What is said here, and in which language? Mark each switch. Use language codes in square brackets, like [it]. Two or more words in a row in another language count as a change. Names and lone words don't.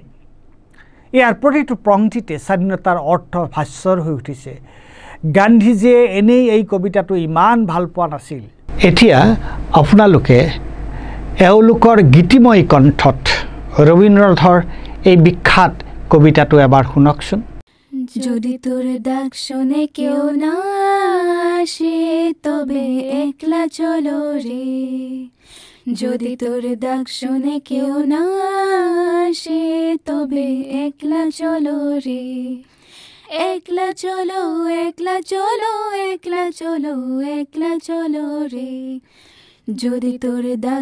[as] ইয়াৰ প্ৰতিটো পংক্তিতে স্বাধীনতাৰ অৰ্থ ভাস্বৰ হৈ উঠিছে। গান্ধীজীয়ে এনেই এই কবিতাটো ইমান ভাল পোৱা নাছিল। এতিয়া আপোনালোকে এওঁলোকৰ গীতিময় কণ্ঠত ৰবীন্দ্ৰনাথৰ এই বিখ্যাত কবিতাটো এবাৰ শুনকচোন। [bn] যদি তোর ডাক শুনে কেউ না আসে তবে একলা চলো রে, যদি তোর ডাক শুনে কেউ না আসে তবে একলা চলো রে, একলা চলো একলা চলো একলা চলো একলা চলো রে, যদি তোর ডাক